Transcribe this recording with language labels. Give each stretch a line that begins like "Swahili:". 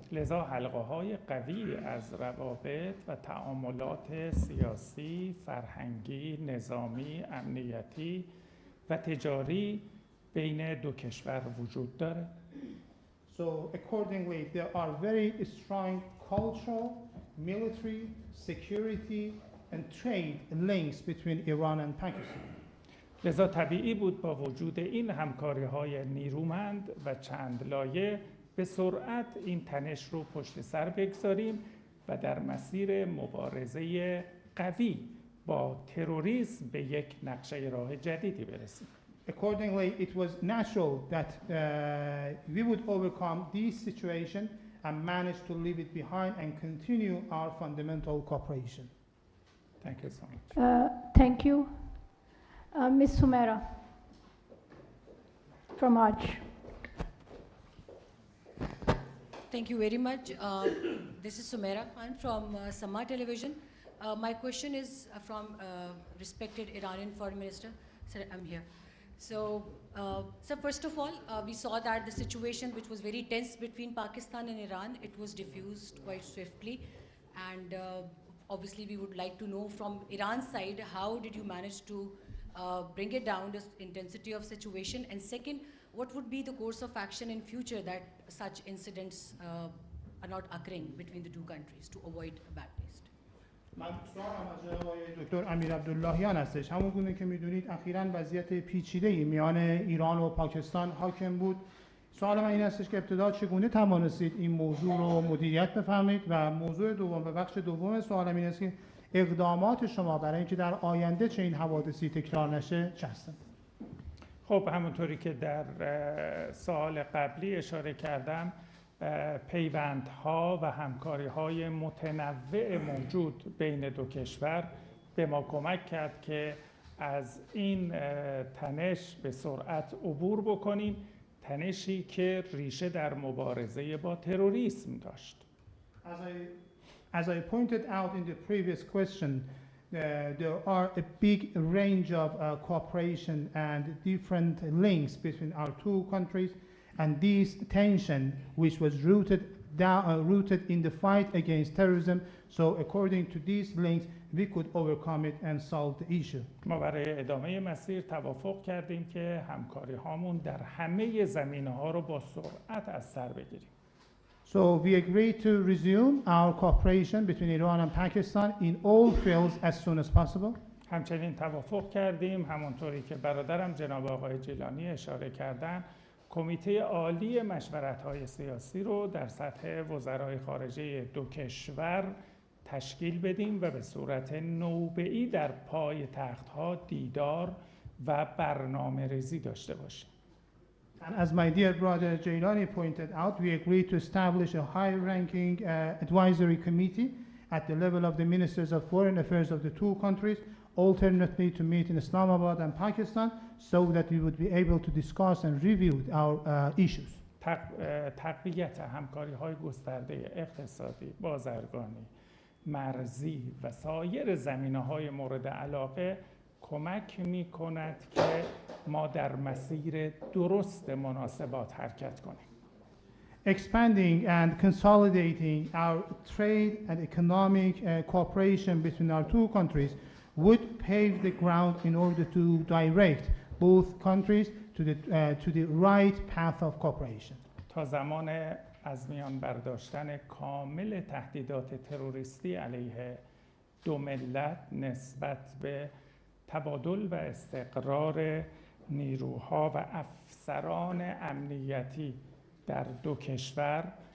Persian: لذا حلقه‌های قوی از روابط و تعاملات سیاسی، فرهنگی، نظامی، امنیتی و تجاری بین دو کشور وجود داره.
English: So accordingly, there are very strong cultural military, security, and trade links between Iran and Pakistan.
Persian: لذا طبیعی بود با وجود این همکاری‌های نیرومند و چند لایه به سرعت این تنش رو پشت سر بگذاریم و در مسیر مبارزه قوی با تروریسم به یک نقشه راه جدیدی برسیم.
English: Accordingly, it was natural that we would overcome this situation and manage to leave it behind and continue our fundamental cooperation. Thank you so much. Thank you. Ms. Sumera from Arch. Thank you very much. This is Sumera. I'm from Sama Television. My question is from respected Iranian Foreign Minister. Sir, I'm here. So, sir, first of all, we saw that the situation which was very tense between Pakistan and Iran, it was diffused quite swiftly. And obviously, we would like to know from Iran's side, how did you manage to bring it down, the intensity of situation? And second, what would be the course of action in future that such incidents are not occurring between the two countries to avoid a bad taste?
Persian: من سوالم از آقای دکتر امیر عبداللهیان هستش. همونگونه که میدونید اخیراً وضعیت پیچیده‌ای میان ایران و پاکستان حاکم بود. سوال من این هستش که ابتدا چگونه توانستید این موضوع رو مدیریت بفهمید و موضوع دوم و بخش دوم سوالم این است که اقدامات شما برای اینکه در آینده چه این حوادثی تکرار نشه چه هستند؟ خب همونطوری که در سوال قبلی اشاره کردم، پیوندها و همکاری‌های متنوع موجود بین دو کشور به ما کمک کرد که از این تنش به سرعت عبور بکنیم، تنشی که ریشه در مبارزه با تروریسم داشت.
English: As I pointed out in the previous question, there are a big range of cooperation and different links between our two countries, and this tension, which was rooted in the fight against terrorism, so according to these links, we could overcome it and solve the issue.
Persian: ما برای ادامه مسیر توافق کردیم که همکاری هامون در همه زمینه‌ها رو با سرعت از سر بگیریم.
English: So we agreed to resume our cooperation between Iran and Pakistan in all fields as soon as possible.
Persian: همچنین توافق کردیم همونطوری که برادرم جناب آقای جیلانی اشاره کردن، کمیته عالی مشورت‌های سیاسی رو در سطح وزرای خارجه دو کشور تشکیل بدیم و به صورت نوبه‌ای در پای تخت‌ها دیدار و برنامه‌ریزی داشته باشیم.
English: And as my dear brother Jilani pointed out, we agreed to establish a high-ranking advisory committee at the level of the ministers of foreign affairs of the two countries, alternately to meet in Islamabad and Pakistan, so that we would be able to discuss and review our issues.
Persian: تقویت همکاری‌های گسترده اقتصادی، بازرگانی، مرزی و سایر زمینه‌های مورد علاقه کمک می‌کند که ما در مسیر درست مناسبات حرکت کنیم.
English: Expanding and consolidating our trade and economic cooperation between our two countries would pave the ground in order to direct both countries to the right path of cooperation.
Persian: تا زمان از میان برداشتن کامل تهدیدات تروریستی علیه دو ملت نسبت به تبادل و استقرار نیروها و افسران امنیتی در دو کشور،